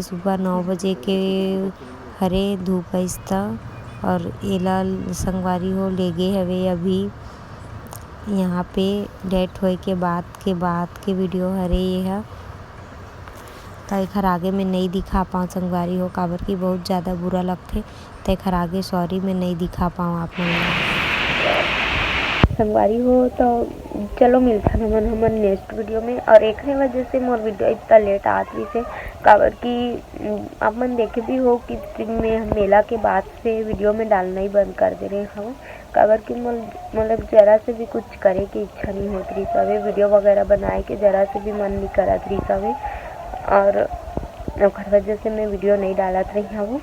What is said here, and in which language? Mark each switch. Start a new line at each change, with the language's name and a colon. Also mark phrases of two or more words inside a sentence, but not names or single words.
Chhattisgarhi: सुबह 9 बजे के हरे धूप अइस त और एला संगवारी हो ले गे हवे अभी यहाँ पे डेथ होए के बाद के वीडियो हरे ये ह त एखर आगे में नहीं दिखा पाओ संगवारी हो काबर की बहुत ज़्यादा बुरा लगथे त एखर आगे सॉरी मैं नहीं दिखा पाओ आप मन संगवारी हो तो चलो मिलथन हमन
English: next video
Chhattisgarhi: में। और एकरे वजह से मोर वीडियो इतना लेट आत रही से काबर की आप मन देखे भी हो कि मैं मेला के बाद से वीडियो में डालना ही बंद कर दे रहे हूँ काबर की मतलब जरा से भी कुछ करे की इच्छा नहीं होत रही हवे वीडियो वगैरह बनाए के जरा से भी मन नहीं करत रही हवे और ओकर वजह से मैं वीडियो नहीं डालत रही हूँ।